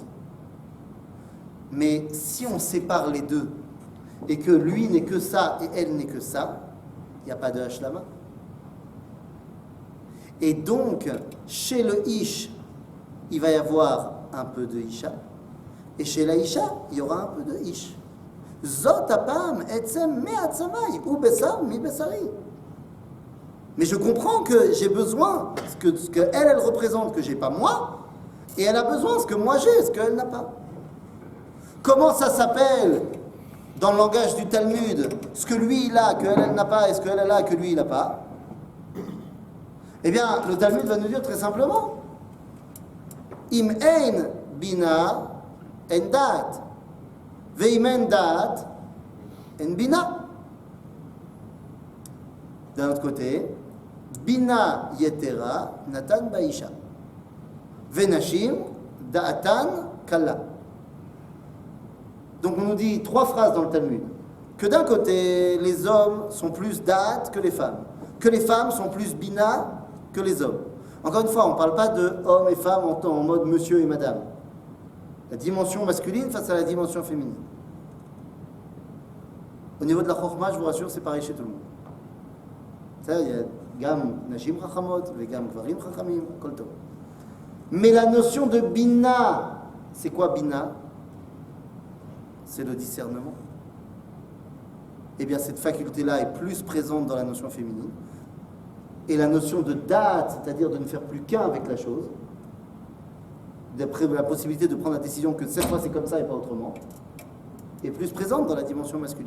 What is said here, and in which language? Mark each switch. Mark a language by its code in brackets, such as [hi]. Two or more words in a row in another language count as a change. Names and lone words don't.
[fr] Mais si on sépare les deux, et que lui n'est que ça et elle n'est que ça, il n'y a pas de hashlama. Et donc, chez le ish, il va y avoir un peu de isha, et chez la isha, il y aura un peu de ish. [he] זאת הפעם עצם מעצמי ובשר מבשרי. [fr] Mais je comprends que j'ai besoin ce que elle représente que j'ai pas moi, et elle a besoin ce que moi j'ai, ce qu'elle n'a pas. Comment ça s'appelle dans le langage du Talmud, ce que lui il a, que elle n'a pas, et ce qu'elle a, que lui il n'a pas? Eh bien, le Talmud va nous dire très simplement [he] אם אין בינה אין דעת, ואם אין דעת אין בינה. [fr] D'un autre côté, [he] בינה יתירה נתן באשה, ונשים דעתן קלה. [fr] Donc on nous dit trois phrases dans le Talmud. Que d'un côté, les hommes sont plus da'at que les femmes sont plus bina que les hommes. Encore une fois, on ne parle pas de hommes et femmes en mode monsieur et madame. La dimension masculine face à la dimension féminine. Au niveau de la chokhma, je vous rassure, c'est pareil chez tout le monde. Ça, il y a [he] גם נשים חכמות, [fr] les [he] גם גברים חכמים, כל טוב. [fr] Mais la notion de bina, c'est quoi bina? C'est le discernement. Eh bien, cette faculté-là est plus présente dans la notion féminine. Et la notion de date, c'est-à-dire de ne faire plus qu'un avec la chose, d'après la possibilité de prendre la décision que cette fois c'est comme ça et pas autrement, est plus présente dans la dimension masculine.